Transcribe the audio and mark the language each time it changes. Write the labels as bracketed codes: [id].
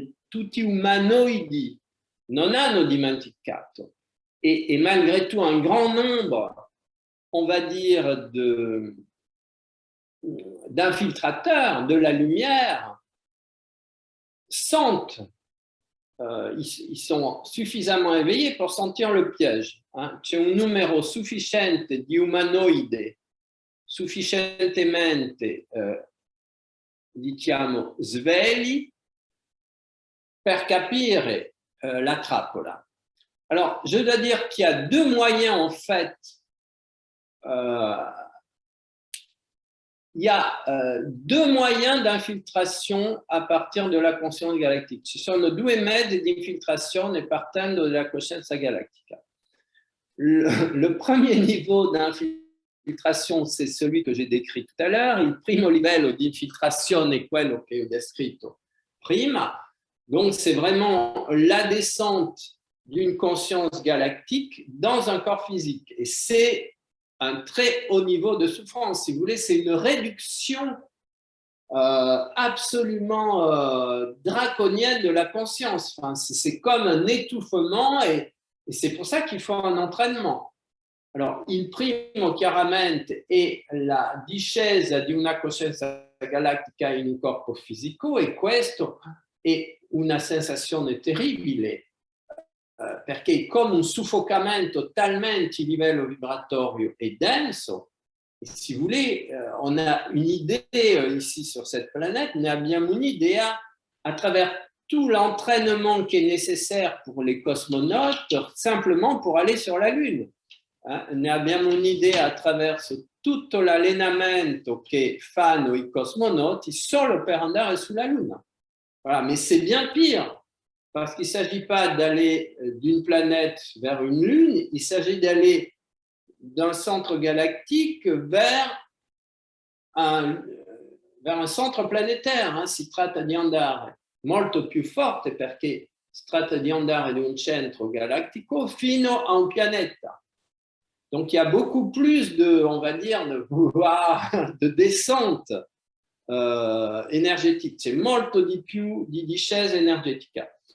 [it] Tutti umanoidi non hanno dimenticato. [fr] Et malgré tout, un grand nombre, on va dire, d'infiltrateurs de la lumière sentent, ils sont suffisamment éveillés pour sentir le piège. [it] C'è un numero sufficiente di umanoidi sufficientemente, diciamo, svegli per capire la trappola. [fr] Alors, je dois dire qu'il y a deux moyens, en fait. Il y a deux moyens d'infiltration à partir de la conscience galactique. [it] Ci sono due mezzi di infiltrazione partendo dalla coscienza galattica. [fr] Le premier niveau d'infiltration, c'est celui que j'ai décrit tout à l'heure. [it] Il primo livello di infiltrazione è quello che ho descritto prima. [fr] Donc, c'est vraiment la descente d'une conscience galactique dans un corps physique. Et c'est un très haut niveau de souffrance. Si vous voulez, c'est une réduction absolument draconienne de la conscience. Enfin, c'est comme un étouffement et c'est pour ça qu'il faut un entraînement. [it] Alors, il primo chiaramente è la discesa di una coscienza galattica in un corpo fisico e questo è una sensazione terribile perché è come un soffocamento talmente il livello vibratorio è denso. [fr] Et si vous voulez, on a une idée ici sur cette planète, nous [it] abbiamo un'idea [fr] à travers tout l'entraînement qui est nécessaire pour les cosmonautes, simplement pour aller sur la Lune. [it] Noi abbiamo un'idea attraverso tutto l'allenamento che fanno i cosmonauti solo per andare sulla Luna. [fr] Voilà, mais c'est bien pire, parce qu'il ne s'agit pas d'aller d'une planète vers une Lune, il s'agit d'aller d'un centre galactique vers un centre planétaire, [it] si tratta di andare molto più forte, perché si tratta di andare di un centro galattico fino a un pianeta. [fr] Donc, il y a beaucoup plus de, on va dire, de descente énergétique. C'est [it] molto di più di discesa energetica.